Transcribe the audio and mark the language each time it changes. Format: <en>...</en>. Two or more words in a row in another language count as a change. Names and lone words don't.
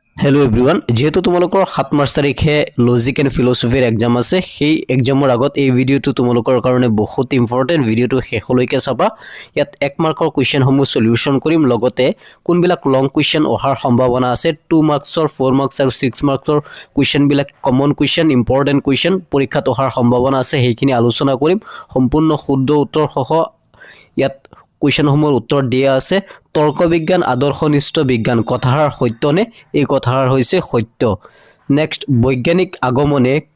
<en>hello everyone</en> <as>যিহেতু তোমালোকৰ 7 মাৰ্চ তাৰিখে</as> <en>logic and philosophyr exam</en> <as>আছে সেই एग्जाমৰ আগত এই ভিডিওটো তোমালোকৰ কাৰণে বহুত ইম্পৰ্টেন্ট ভিডিওটো শেষলৈকে চাবা ইয়াত 1 মাৰ্কৰ কোৱেশ্চন সমূহ সলিউশন কৰিম লগতে কোনবিলাক</as> <en>long question</en> <as>অহাৰ সম্ভাৱনা আছে 2 মাৰ্কছৰ 4 মাৰ্কছ আৰু 6 মাৰ্কছৰ কোৱেশ্চন বিলাক</as> <en>common question important question</en> <as>পৰীক্ষাত অহাৰ সম্ভাৱনা আছে সেইখিনি আলোচনা কৰিম সম্পূৰ্ণ শুদ্ধ উত্তৰ সহ ইয়াত কোৱেশ্চন সমূহৰ উত্তৰ দিয়া আছে তৰ্ক বিজ্ঞান আদৰ্শনিষ্ঠ বিজ্ঞান কথাৰ সত্যনে এই কথাৰ হৈছে সত্য নেক্সট বৈজ্ঞানিক আগমনে</as>